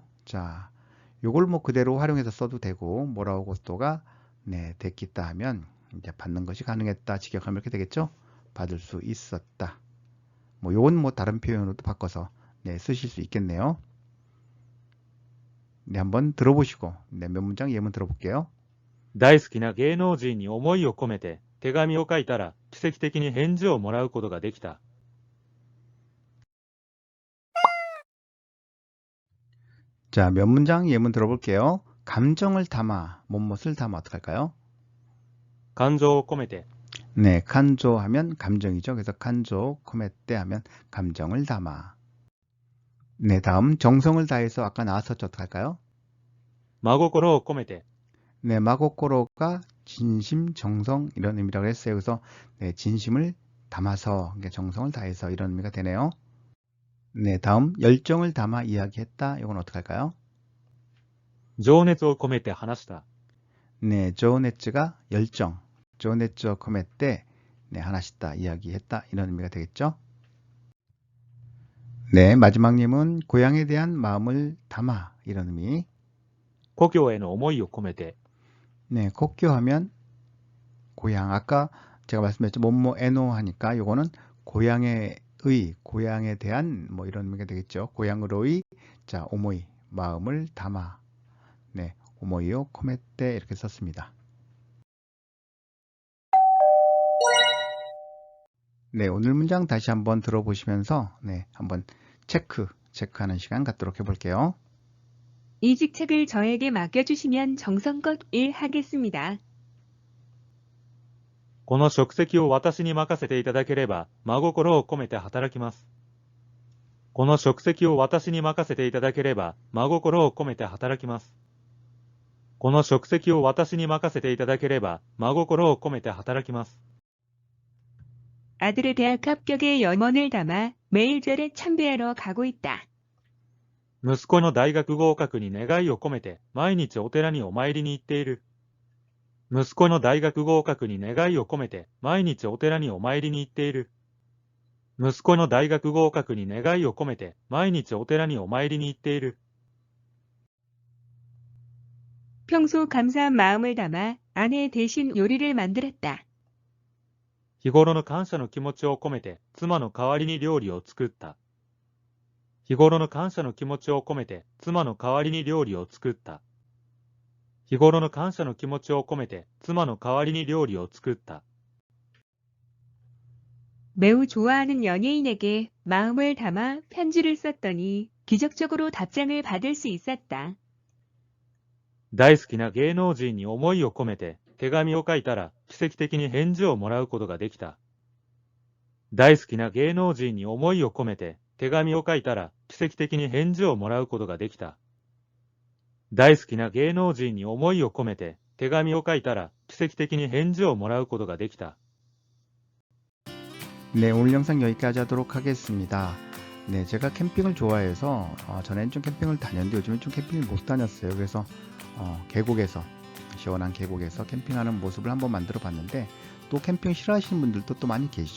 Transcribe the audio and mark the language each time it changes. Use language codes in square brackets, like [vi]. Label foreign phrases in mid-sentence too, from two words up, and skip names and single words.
[ko] 자, 요걸 뭐 그대로 활용해서 써도 되고 뭐라고 고토가 됐겠다 하면 이제 받는 것이 가능했다. 직역하면 이렇게 되겠죠. 받을 수 있었다. 뭐 요건 뭐 다른 표현으로도 바꿔서 쓰실 수 있겠네요. 한번 들어보시고 몇 문장 예문 들어볼게요. [ja] 大好きな芸能人に思いを込めて、手紙を書いたら、奇跡的に返事をもらうことができた。 [ko] 자, 몇 문장 예문 들어볼게요. 감정을 담아, 뭐뭇을 담아 어떻게 할까요? [ja] 感情を込めて、 [ko] 칸조 하면 감정이죠. 그래서 [ja] 感情、込めて [ko] 하면 감정을 담아. 다음 정성을 다해서 아까 나왔었죠. 어떻게 할까요? [ja] 真心を込めて、 [ko] 마고코로가 진심, 정성 이런 의미라고 했어요. 그래서 진심을 담아서 정성을 다해서 이런 의미가 되네요. 네, 다음 열정을 담아 이야기했다. 이건 어떻게 할까요? [ja] 情熱を込めて話した。 [ko] 네, 조네츠가 열정, [ja] 情熱を込めて [ko] 네, 하나시다 이야기했다 이런 의미가 되겠죠? 네, 마지막님은 고향에 대한 마음을 담아 이런 의미. [ja] 故郷への思いを込めて、 [ko] 네, kok교하면 고향. 아까 제가 말씀드렸죠. 뭐뭐 에노 하니까 요거는 고향의 고향에 대한 뭐 이런 의미가 되겠죠. 고향으로의 자, 오모이, 마음을 담아. 네, [ja] 思いを込めて [ko] 이렇게 썼습니다. 네, 오늘 문장 다시 한번 들어보시면서 네, 한번 체크하는 시간 갖도록 해볼게요. 이 직책을 저에게 맡겨주시면 정성껏 일하겠습니다. [ja] この職責を私に任せていただければ、真心を込めて働きます。この職責を私に任せていただければ、真心を込めて働きます。この職責を私に任せていただければ、真心を込めて働きます。 [ko] 아들의 대학 합격에 염원을 담아 매일 절에 참배하러 가고 있다. [ja] 息子の大学合格に願いを込めて、毎日お寺にお参りに行っている。息子の大学合格に願いを込めて、毎日お寺にお参りに行っている。息子の大学合格に願いを込めて、毎日お寺にお参りに行っている。 [ko] 평소 감사한 마음을 담아 아내 대신 요리를 만들었다. [ja] 日頃の感謝の気持ちを込めて、妻の代わりに料理を作った。日頃の感謝の気持ちを込めて、妻の代わりに料理を作った。日頃の感謝の気持ちを込めて、妻の代わりに料理を作った。 [ko] 매우 좋아하는 연예인에게 마음을 담아 편지를 썼더니 기적적으로 답장을 받을 수 있었다. [ja] 大好きな芸能人に思いを込めて、手紙を書いたら、奇跡的に返事をもらうことができた。大好きな芸能人に思いを込めて、手紙を書いたら、奇跡的に返事をもらうことができた。大好きな芸能人に思いを込めて、手紙を書いたら、奇跡的に返事をもらうことができた。 [ko] 네, 오늘 영상 여기까지 하도록 하겠습니다. 네, 제가 캠핑을 좋아해서 전에는 좀 캠핑을 다녔는데 요즘엔 좀 캠핑을 못 다녔어요. 그래서 계곡에서 시원한 계곡에서 캠핑하는 모습을 한번 만들어 봤는데 또 캠핑 싫어하시는 분들도 또 많이 계시죠.